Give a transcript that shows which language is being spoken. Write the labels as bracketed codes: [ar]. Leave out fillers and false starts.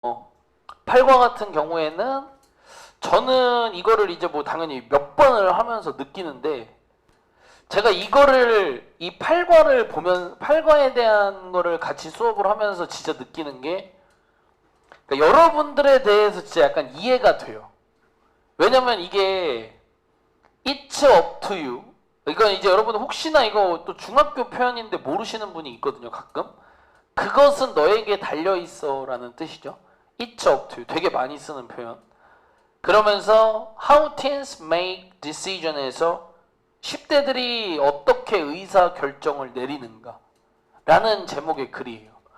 [ko] 8과 같은 경우에는 저는 이거를 이제 뭐 당연히 몇 번을 하면서 느끼는데, 제가 이거를 이 8과를 보면 8과에 대한 거를 같이 수업을 하면서 진짜 느끼는 게, 그러니까 여러분들에 대해서 진짜 약간 이해가 돼요. 왜냐면 이게 [en] It's up to you. [ko] 이건 이제 여러분 혹시나 이거 또 중학교 표현인데 모르시는 분이 있거든요, 가끔. 그것은 너에게 달려있어 라는 뜻이죠. [en] It's up to you. [ko] 되게 많이 쓰는 표현. 그러면서 How teens make decision에서 10대들이 어떻게 의사 결정을 내리는가 라는 제목의 글이에요.